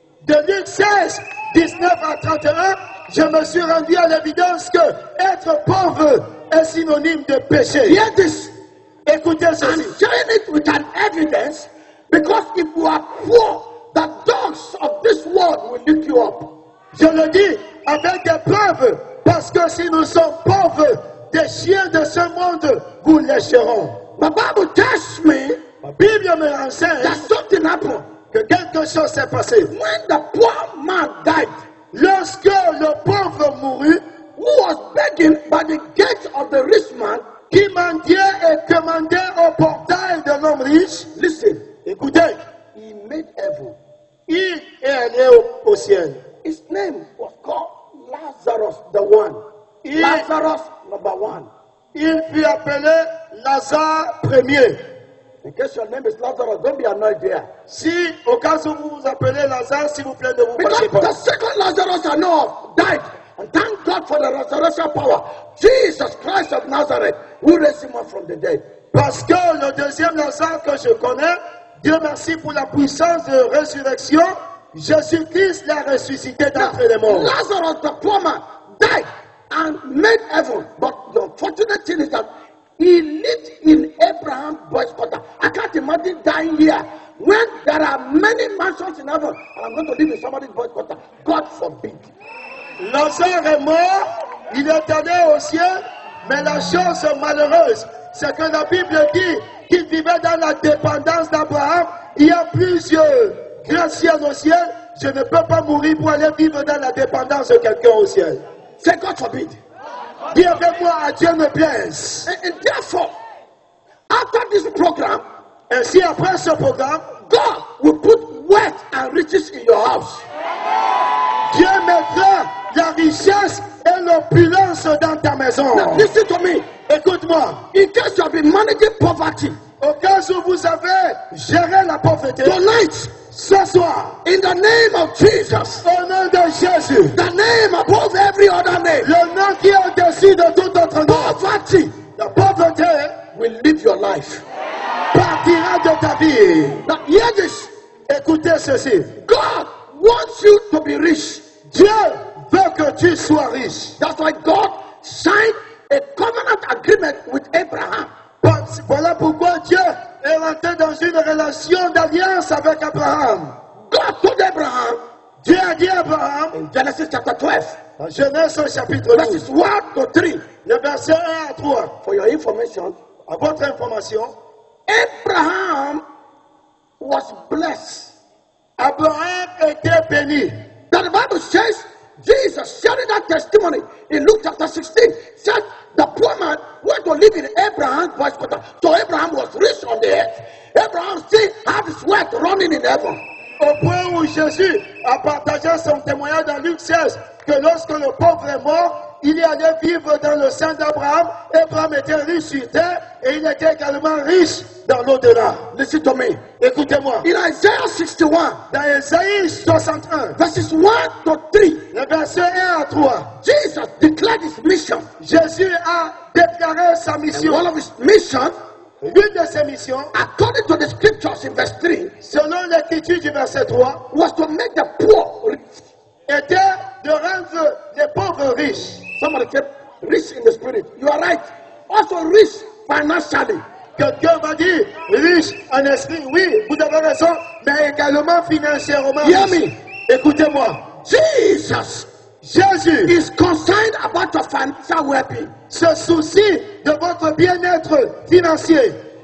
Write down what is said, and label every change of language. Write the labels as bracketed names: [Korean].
[French] de Luc 16, 19 à 31, je me suis rendu à l'évidence que être pauvre est synonyme de péché. [English] Hear this. [French] Écoutez [English] I'm [French] ceci. [English] sharing it with an evidence because if you are poor, the dogs of this world will lick you up. [French] Je le dis avec des preuves, parce que si nous sommes pauvres, des chiens de ce monde vous lécheront. [English] The Bible tells me [French] La Bible me renseigne [English] that something happened. [French] que quelque chose s'est passé. [English] When the poor man died, [French] Lorsque le pauvre mourut, [English] who was begging by the gate of the rich man, [French] qui mendiait et commandait au portail de l'homme riche, [English] listen, [French] écoutez, [English] he made heaven. [French] il est allé au ciel. [English] His name was called Lazarus, the one. [French] Il, [English] Lazarus, number one. [French] il fut appelé Lazare premier. [English] In case your name is Lazarus, don't be annoyed there. [French] Si, au cas où vous vous appelez Lazare, s'il vous plaît, ne vous [English] Because [French] fâchez [English] the [French] pas. [English] second Lazarus I know of died. And thank God for the resurrection power. Jesus Christ of Nazareth, who raised him up from the dead. [French] Parce que le deuxième Lazare que je connais, Dieu merci pour la puissance de résurrection, Jésus-Christ l'a ressuscité d'entre les morts. [English] Lazarus, the poor man, died and made heaven. But the unfortunate thing is that he lived in Abraham's boy's quarter. I can't imagine dying here when there are many mansions in heaven and I'm going to live in somebody's boy's quarter. God forbid. [French] Lazare est mort, il est allé au ciel, mais la chose malheureuse, c'est que la Bible dit qu'il vivait dans la dépendance d'Abraham. Il y a plusieurs grands ciels au ciel. Je ne peux pas mourir pour aller vivre dans la dépendance de quelqu'un au ciel. [English] Say God forbid. [French] Dis avec moi, à Dieu ne plaise. [English] And therefore, after this program, [French] Ainsi, après ce programme, [English] God will put wealth and riches in your house. [French] Dieu mettra la richesse et l'opulence dans ta maison. [English] Now, listen to me. [French] Écoute-moi, [English] In case you have been managing poverty, [French] au cas où vous avez géré la pauvreté, [English] tonight, [French] ce soir, [English] in the name of Jesus, [French] au nom de Jésus, [English] the name above every other name, [French] le nom qui est au-dessus de tout autre nom, [English] poverty [French] la pauvreté [English] will live your life. [French] partira de ta vie. [English] Now, hear this. [French] Écoutez ceci, [English] God wants you to be rich. [French] Dieu veut que tu sois riche. [English] That's why God signed a covenant agreement with Abraham. [French] Voilà pourquoi Dieu est rentré dans une relation d'alliance avec Abraham. [English] God told Abraham [French] Dieu a dit à Abraham, [English] in Genesis chapter 12, [French] en Genèse au chapitre 12, [English] verses 1 to 3, [French] le verset 1 à 3, [English] for your information, [French] à votre information, [English] Abraham was blessed. [French] Abraham était béni. [English] That the Bible says, Jesus sharing that testimony in Luke chapter 16, said the poor man went to live in Abraham's boy's quarter. So Abraham was rich on the earth. Abraham still had his wealth running in heaven. [French] Au point où Jésus a partagé son témoignage dans Luc 16, que lorsque le pauvre est mort, il est allé vivre dans le sein d'Abraham. Abraham était riche sur terre et il était également riche dans l'au-delà. [English] Listen to me. [French] Écoutez-moi. [English] In Isaiah 61, [French] Dans Ésaïe 61, [English] verses 1 to 3, [French] le verset 1 à 3, [English] Jesus declared his mission. [French] Jésus a déclaré sa [English] And [French] mission. [English] one of his missions, [French] L'une de ses missions, [English] according to the scriptures in verse 3, [French] selon l'écriture du verset 3, [English] was to make the poor rich. [French] était de rendre les pauvres riches. [English] Somebody said, rich in the spirit. You are right. Also rich financially. [French] Quelqu'un va dire riche en esprit, oui, vous avez raison, mais également financièrement. [English] Hear [French] riche. [English] me. [French] Écoutez-moi, [English] Jesus [French] Jésus [English] is concerned about your financial well-being. [French] se soucie de votre bien-être financier.